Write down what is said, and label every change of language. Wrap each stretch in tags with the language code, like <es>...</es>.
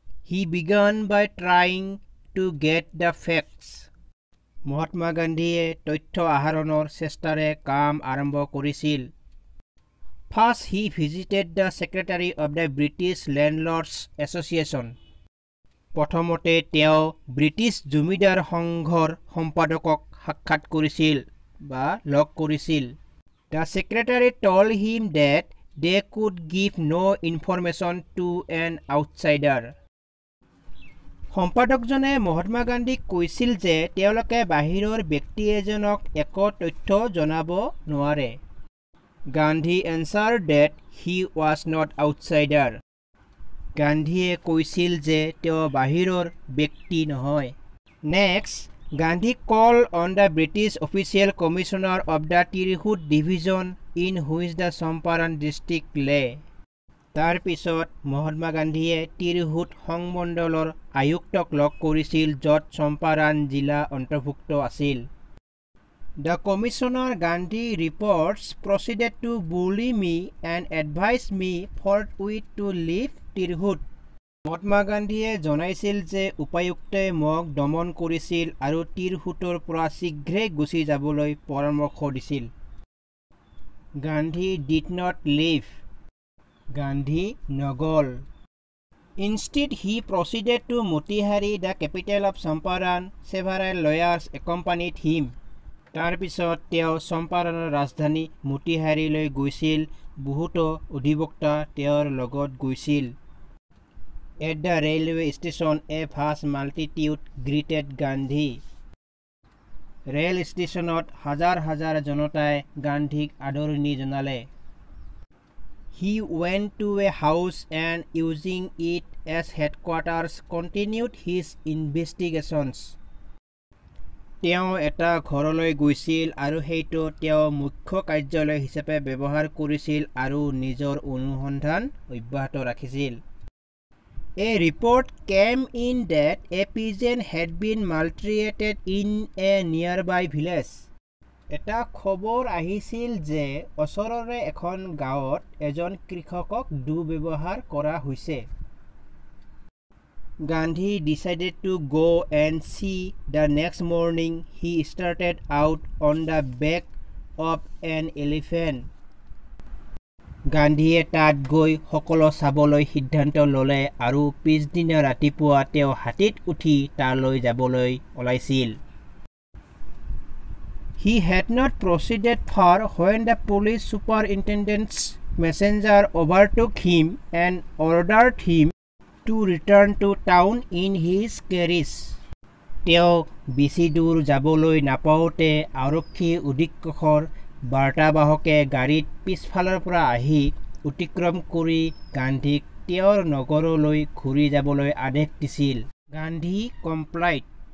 <en>He began by trying to get the facts.</en> <as>Mahatma গান্ধীয়ে তথ্য আহৰণৰ চেষ্টাৰে কাম আৰম্ভ কৰিছিল।</as> <en>First, he visited the secretary of the British Landlords Association.</en> <as>প্ৰথমতে তেওঁ ব্ৰিটিছ জমিদাৰ সংঘৰ সম্পাদকক সাক্ষাৎ কৰিছিল বা লগ কৰিছিল।</as> <en>The secretary told him that they could give no information to an outsider.</en> <as>সম্পাদকজনে Mahatma গান্ধীক কৈছিল যে তেওঁলোকে বাহিৰৰ ব্যক্তি এজনক একো তথ্য জনাব নোৱাৰে।</as> <en>Gandhi answered that he was not outsider.</en> <as>গান্ধীয়ে কৈছিল যে তেওঁ বাহিৰৰ ব্যক্তি নহয়।</as> <en>Next, Gandhi called on the British official commissioner of the Tirhut division in which the Champaran district lay.</en> <as>তাৰ পিছত মহাত্মা গান্ধীয়ে তিৰহুট সংমণ্ডলৰ আয়ুক্তক লগ কৰিছিল য'ত চম্পাৰণ জিলা অন্তৰ্ভুক্ত আছিল।</as> <en>The commissioner Gandhi reports proceeded to bully me and advised me forthwith to leave Tirhut.</en> <as>Mahatma গান্ধীয়ে জনাইছিল যে উপায়ুক্তে মোক দমন কৰিছিল আৰু তিৰহুটৰ পৰা শীঘ্ৰে গুচি যাবলৈ পৰামৰ্শ দিছিল।</as> <en>Gandhi did not leave. Gandhi</en> <as>নগল।</as> <en>Instead, he proceeded to Motihari, the capital of Champaran. Several lawyers accompanied him.</en> <as>তাৰ পিছত তেওঁ চম্পাৰণৰ ৰাজধানী মতিহাৰীলৈ গৈছিল। বহুতো অধিবক্তা তেওঁৰ লগত গৈছিল।</as> <en>At the railway station, a vast multitude greeted Gandhi.</en> <as>Rail ষ্টেচনত হাজাৰ হাজাৰ জনতাই গান্ধীক আদৰণি জনালে।</as> <en>He went to a house and using it as headquarters continued his investigations.</en> <as>তেওঁ এটা ঘৰলৈ গৈছিল আৰু সেইটো তেওঁ মুখ্য কাৰ্যালয় হিচাপে ব্যৱহাৰ কৰিছিল আৰু নিজৰ অনুসন্ধান অব্যাহত ৰাখিছিল।</as> <en>A report came in that a peasant had been maltreated in a nearby village.</en> <as>এটা খবৰ আহিছিল যে ওচৰৰে এখন গাঁৱত এজন কৃষকক দুৰ্ব্যৱহাৰ কৰা হৈছে।</as> <en>Gandhi decided to go and see. The next morning, he started out on the back of an elephant.</en> <as>গান্ধীয়ে তাত গৈ সকলো চাবলৈ সিদ্ধান্ত ল'লে আৰু পিছদিনা ৰাতিপুৱা তেওঁ হাতীত উঠি তালৈ যাবলৈ ওলাইছিল।</as> <en>He had not proceeded far when the police superintendent's messenger overtook him and ordered him to return to town in his carriage.</en> <as>তেওঁ বেছি দূৰ যাবলৈ নাপাওঁতে আৰক্ষী অধীক্ষকৰ বাৰ্তাবাহকে গাড়ীত পিছফালৰ পৰা আহি অতিক্ৰম কৰি গান্ধীক তেওঁৰ নগৰলৈ ঘূৰি যাবলৈ আদেশ দিছিল।</as> <en>Gandhi complied.</en>